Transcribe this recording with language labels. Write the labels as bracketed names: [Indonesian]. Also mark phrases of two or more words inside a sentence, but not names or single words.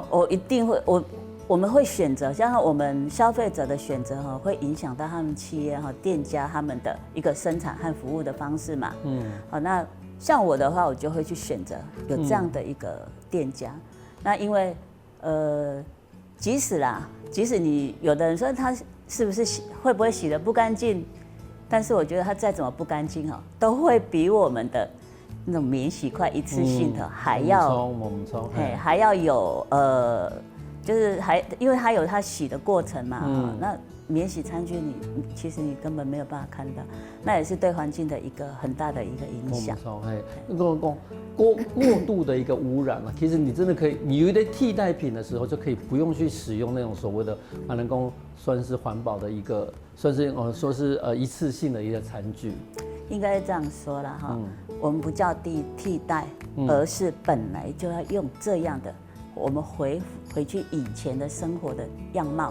[Chinese] 我一定會，我們會選擇，像我們消費者的選擇哈，會影響到他們企業哈店家他們的一個生產和服務的方式嘛。好，那像我的話，我就會去選擇有這樣的一個店家。那因為即使你有的人說他是不是會不會洗得不乾淨，但是我覺得他再怎麼不乾淨哈，都會比我們的那種免洗筷一次性的還要，還要有就是因為它有它洗的過程嘛，那免洗餐具其實你根本沒有辦法看到，那也是對環境的一個很大的一個影響。過度的一個污染啊，其實你真的可以，你有一點替代品的時候，就可以不用去使用那種所謂的能夠算是環保的一個，算是說是一次性的一個餐具。應該這樣說啦哈，我們不叫替代，而是本來就要用這樣的，我們回去以前的生活的樣貌。